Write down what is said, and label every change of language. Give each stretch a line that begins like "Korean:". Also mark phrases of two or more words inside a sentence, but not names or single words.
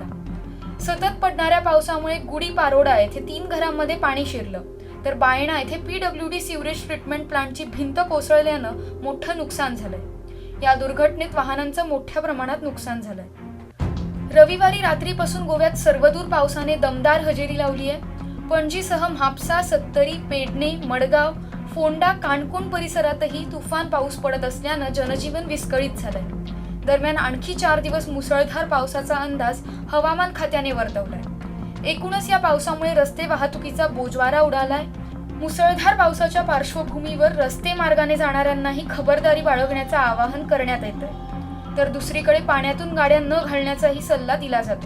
Marathi: सतत पडणाऱ्या पावसामुळे गुडी पारोडा येथे 3 घरांमध्ये पाणी शिरलं, तर बायणा येथे PWD
English: sewerage treatment plantची
Marathi: भिंत कोसळल्यानं मोठं नुकसान झालंय. या दुर्घटनेत वाहनांचं मोठ्या प्रमाणात नुकसान झालंय. रविवारी रात्रीपासून गोव्यात सर्वदूर पावसाने दमदार हजेरी लावली आहे. पणजीसह म्हापसा, सत्तरी, पेडणे, मडगाव, फोंडा, काणकोण परिसरातही तुफान पाऊस पडत असल्यानं जनजीवन विस्कळीत झालंय. दरम्यान आणखी 4 दिवस मुसळधार पावसाचा अंदाज हवामान खात्याने वर्तवलाय. एकूणच या पावसामुळे रस्ते वाहतुकीचा बोजवारा उडालाय. मुसळधार पावसाच्या पार्श्वभूमीवर रस्ते मार्गाने जाणाऱ्यांनाही खबरदारी बाळगण्याचं आवाहन करण्यात येतंय, तर दुसरीकडे पाण्यातून गाड्या न घालण्याचाही सल्ला दिला जातोय.